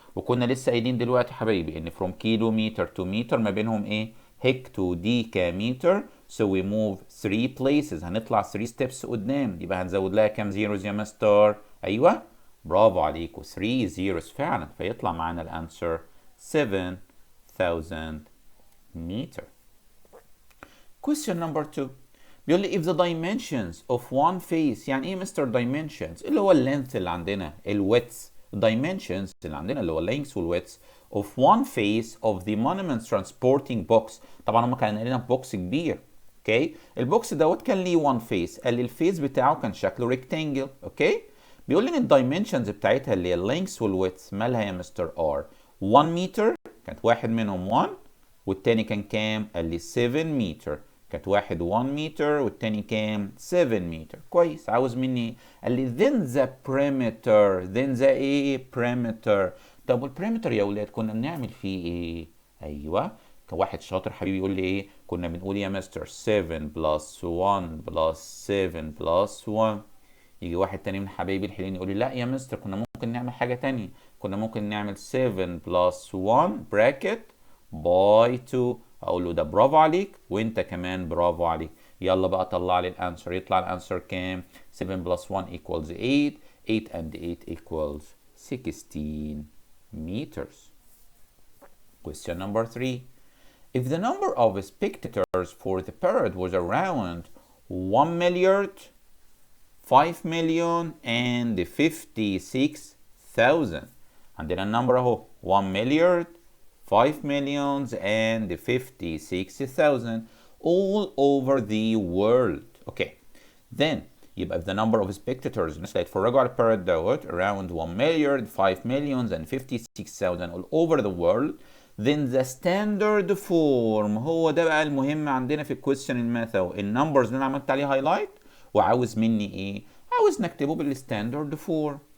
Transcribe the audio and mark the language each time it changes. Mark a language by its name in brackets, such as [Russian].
[Arabic] وكنا لسه قايلين دلوقتي حبايبي ان from كيلومتر to متر ما بينهم هكتو ديكامتر، [English] so we move 3 places، [Arabic] هنطلع 3 steps قدام، يبقى هنزود لها كام زيروز يا مستر؟ ايوه برافو عليكم 3 zeros فعلا، فيطلع معانا الانسر 7000 meter. [English] Question number 2 [Arabic] بيقول لي [English] if the dimensions of one face، [Arabic] يعني ايه مستر dimensions؟ اللي هو اللينث اللي عندنا، الويدث، dimensions اللي عندنا اللي هو اللينث والويدث [English] of one face of the monument transporting box. [Arabic] طبعا هم كانوا قايلين بوكس كبير، اوكي، البوكس كان ليه [English] one face، [Arabic] قال لي الفيس بتاعه كان شكله rectangle، اوكي. بيقول لي ان الدايمنشنز بتاعتها اللي هي اللينث والويدث مالها يا مستر ار؟ 1 متر، كانت واحد منهم 1، والتاني كان كام؟ قال لي 7 متر، كانت واحد 1 متر والتاني كام؟ 7 متر. كويس، عاوز مني قال لي [English] then the perimeter، [Arabic] then the perimeter. طب والبريمتر يا ولاد كنا بنعمل فيه ايه؟ ايوه، كان واحد شاطر حبيبي يقول لي كنا بنقول يا مستر 7 بلس 1 بلس 7 بلس 1. يجي واحد تاني من حبايبي الحلوين يقول لي لا يا مستر كنا ممكن نعمل حاجة تانية، كنا ممكن نعمل 7 بلس 1 براكت باي 2. اقول له ده برافو عليك وانت كمان برافو عليك. يلا بقى طلع لي الانسر. يطلع الانسر كام؟ [English] 7 plus 1 equals 8، 8 and 8 equals 16 meters. Question number 3. If the number of spectators for the parade was around 1 milliard 5 million and 56,000، [Arabic] عندنا النمبر اهو [English] 1 milliard 5 millions and 56,000 all over the world. [Arabic] Okay, then يبقى [English] if the number of spectators [Arabic] الناس اللي هيتفرجوا على الباراد [English] around 1 milliard 5 millions and 56,000 all over the world، then the standard form [Arabic] هو ده بقى المهم عندنا في الكويستشن الماث اهو، النمبرز اللي انا عملت عليه هايلايت وعاوز مني عاوز نكتبه بالستاندرد فورم.